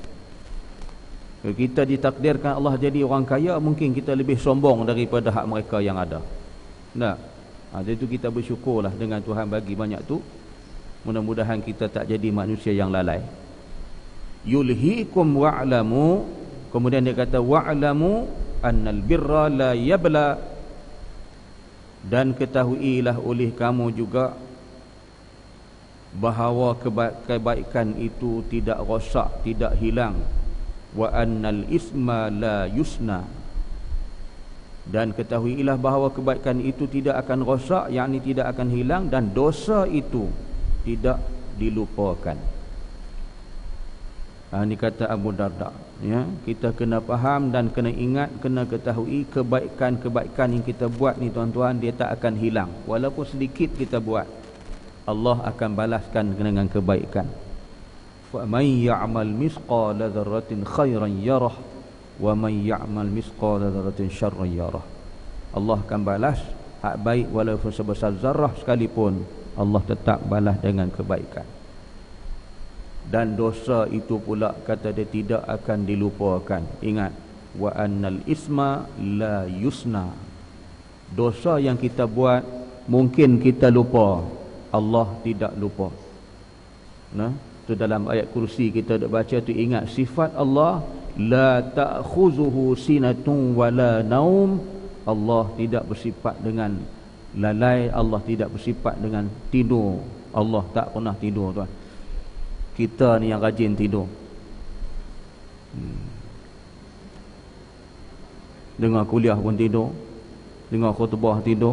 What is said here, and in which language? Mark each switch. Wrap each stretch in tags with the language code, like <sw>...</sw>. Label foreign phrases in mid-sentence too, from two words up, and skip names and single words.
<ms>Kalau kita ditakdirkan Allah jadi orang kaya, mungkin kita lebih sombong daripada hak mereka yang ada. Tak? Jadi itu kita bersyukurlah dengan Tuhan bagi banyak tu. Mudah-mudahan kita tak jadi manusia yang lalai.</ms> <ar>يلهيكم واعلموا,</ar> <ms>kemudian dia kata</ms> <ar>واعلموا أن البر لا يبلى,</ar> <ms>dan ketahuilah oleh kamu juga bahawa kebaikan itu tidak rosak, tidak hilang.</ms> <ar>وأن الإثم لا ينسى,</ar> <ms>dan ketahuilah bahawa kebaikan itu tidak akan rosak, yakni tidak akan hilang, dan dosa itu tidak dilupakan. Ini kata Abu Darda, ya. Kita kena faham dan kena ingat, kena ketahui kebaikan-kebaikan yang kita buat ni tuan-tuan, dia tak akan hilang. Walaupun sedikit kita buat, Allah akan balaskan dengan kebaikan.</ms> <ar>فمن يعمل مثقال ذرة خيرا يره ومن يعمل مثقال ذرة شرا يره.</ar> <ms>Allah akan balas hak baik walaupun sebesar zarah sekalipun, Allah tetap balas dengan kebaikan. Dan dosa itu pula kata dia tidak akan dilupakan. Ingat,</ms> <ar>وأن الإثم لا ينسى.</ar> <ms>Dosa yang kita buat mungkin kita lupa, Allah tidak lupa. Nah, tu dalam ayat kursi kita dah baca tu, ingat sifat Allah,</ms> <ar>لا تأخذه سنة ولا نوم.</ar> <ms>Allah tidak bersifat dengan lalai, Allah tidak bersifat dengan tidur. Allah tak pernah tidur tuan. Kita ni yang rajin tidur. Dengar kuliah pun tidur, dengar khutbah tidur.</ms>